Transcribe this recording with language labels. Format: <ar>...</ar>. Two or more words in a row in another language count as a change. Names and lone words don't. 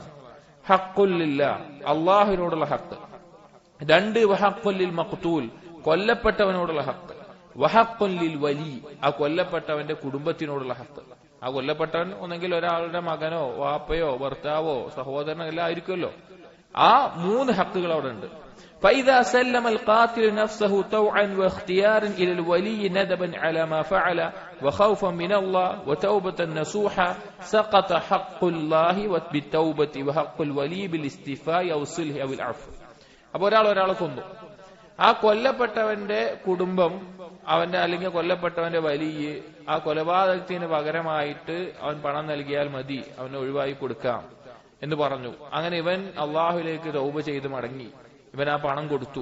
<ar>حق لله,</ar> <ml>അല്ലാഹുവിനോടുള്ള ഹക്ക്. 2</ml> <ar>وحق للمقتول,</ar> <ml>കൊല്ലപ്പെട്ടവനോടുള്ള ഹക്ക്.</ml> <ar>وحق للولي,</ar> <ml>ആ കൊല്ലപ്പെട്ടവന്റെ കുടുംബത്തിനോടുള്ള ഹക്ക്. ആ കൊല്ലപ്പെട്ടവൻ ഒന്നെങ്കിൽ ഒരാളുടെ മകനോ വാപ്പയോ ഭർത്താവോ സഹോദരനോ എല്ലാം ആയിരിക്കുമല്ലോ. ആ 3 ഹക്കുകൾ അവിടെ ഉണ്ട്.</ml> <ar>فإذا سلم القاتل نفسه طوعا واختيارا إلى الولي ندبا على ما فعل وخوفا من الله وتوبة نصوحا سقط حق الله بالتوبة وحق الولي بالاستيفاء أو الصلح أو العفو.</ar> <ml>അപ്പോൾ ഒരാളെ കൊന്നു, ആ കൊല്ലപ്പെട്ടവന്റെ കുടുംബം അവന്റെ അല്ലെങ്കിൽ കൊല്ലപ്പെട്ടവന്റെ വലിയ ആ കൊലപാതകത്തിന് പകരമായിട്ട് അവൻ പണം നൽകിയാൽ മതി, അവനെ ഒഴിവായി കൊടുക്കാം എന്ന് പറഞ്ഞു. അങ്ങനെ ഇവൻ അള്ളാഹുലേക്ക് തൗബ ചെയ്ത് മടങ്ങി, ഇവൻ ആ പണം കൊടുത്തു.</ml>